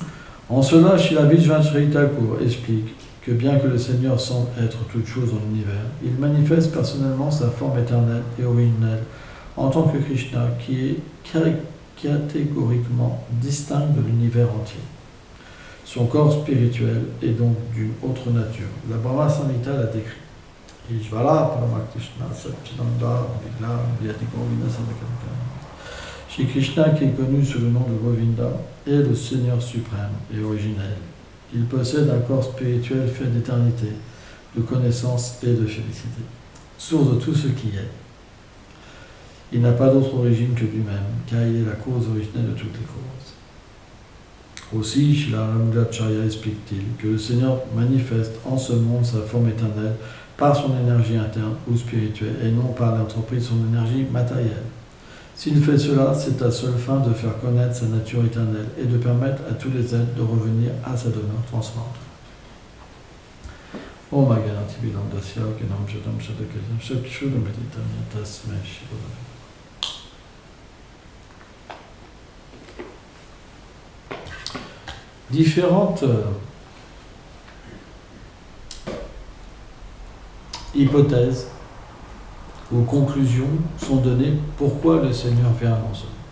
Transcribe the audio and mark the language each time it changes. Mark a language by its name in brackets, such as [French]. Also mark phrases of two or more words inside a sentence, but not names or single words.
[French] En cela, Srila Vishvacharya Thakur explique que bien que le Seigneur semble être toute chose dans l'univers, il manifeste personnellement sa forme éternelle et originelle en tant que Krishna, qui est catégoriquement distinct de l'univers entier. Son corps spirituel est donc d'une autre nature. La Brahma Samhita l'a décrit. Ishvara Paramakrishna Satchidananda Vigna Vyati Govina Sadakanika. Shri Krishna, qui est connu sous le nom de Govinda, est le Seigneur suprême et originel. Il possède un corps spirituel fait d'éternité, de connaissance et de félicité, source de tout ce qui est. Il n'a pas d'autre origine que lui-même, car il est la cause originelle de toutes les causes. Aussi, Srila Ramanujacharya explique-t-il que le Seigneur manifeste en ce monde sa forme éternelle par son énergie interne ou spirituelle et non par l'entreprise de son énergie matérielle. S'il fait cela, c'est à seule fin de faire connaître sa nature éternelle et de permettre à tous les êtres de revenir à sa demeure transcendante. Om Ganati Bilandasya Ganam Shadam Shadakajam Shadshudam Meditam Yatasme Shivadam. Différentes hypothèses ou conclusions sont données pourquoi le Seigneur vient dans ce monde.